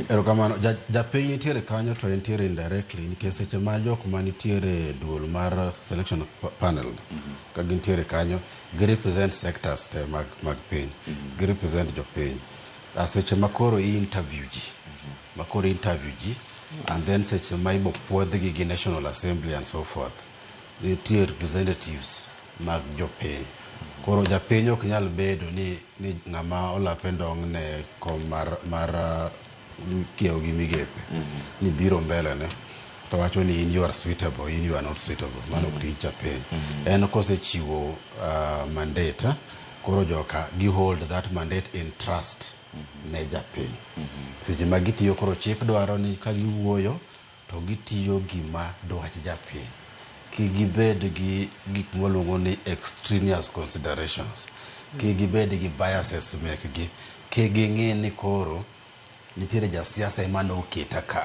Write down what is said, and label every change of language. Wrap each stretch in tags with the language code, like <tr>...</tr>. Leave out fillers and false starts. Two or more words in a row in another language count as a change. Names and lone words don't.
<luo>Erokamano japiny nitiere kanyo to entiere indirectly nikech seche ma jok manitiere duol mar</luo> <en>selection panel</en> <luo>ka gintiere kanyo gi</luo> <en>represent sectors</en> <luo>te mag piny gi represent jopiny seche makoro interview ji</luo> <en>and then</en> <luo>seche ma ibo puodhgi gi National Assembly</luo> <en>and so forth</en> <luo>nitiere representatives mag jopiny. Koro japiny ok nyal bedo ni ng'ama olape ndong' ne kom mar kiewo gi migepe ni biro mbele ne to wacho ni in</luo> <en>you are suitable,</en> <luo>in</luo> <en>you are not suitable.</en> <luo>Mano ok tich japiny. En kosechiwo mandate koro joka gi</luo> <en>hold that mandate in trust</en> <luo>ne japiny. Seche ma gitiyo koro chik dwaro ni ka giwuoyo to gitiyo gima dwach japiny. Ki gibed gi gik moluongo ni</luo> <en>extraneous considerations.</en> <luo>Ki gibed gi biases mekgi. Ki ging'e ni koro nitiere jasiasa emano oketa ka.</luo>